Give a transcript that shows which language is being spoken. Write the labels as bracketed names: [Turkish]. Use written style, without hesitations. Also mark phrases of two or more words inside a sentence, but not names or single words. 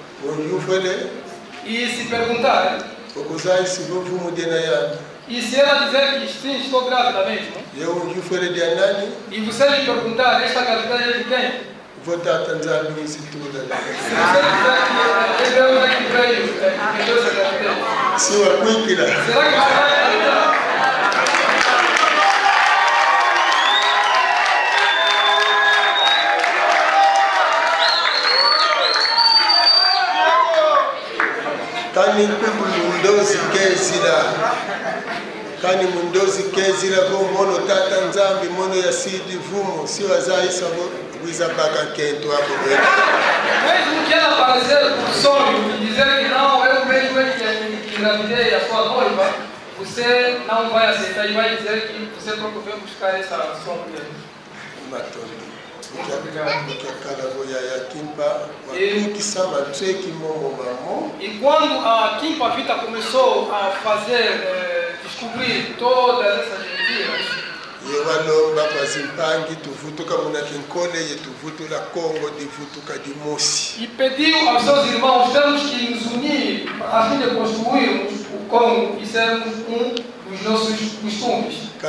[Portuguese] E se perguntar, e se ela dizer que sim, estou grávida mesmo, e você lhe perguntar, esta gravidez é de quem? Se você disser que Deus é que veio, que Deus é gravidez, será que você vai acreditar? [Kongo] Kani mundozi kezira kani mundozi kezira ko mono tata nzambi mono ya sidi vumo si wazaisa bo wiza baka kento hapo bwana. [Portuguese] Mesmo que ela aparecer por sonho e dizer que não, eu mesmo que engravidei a sua noiva, você não vai aceitar e vai dizer que você próprio veio buscar essa sonho dele. [Kongo] Matondo. [Portuguese] E quando a Kimpa Vita começou a fazer, descobrir todas essas mentiras, e pediu aos seus irmãos, temos que nos unir a fim de construirmos o Congo e sermos um dos nossos costumes.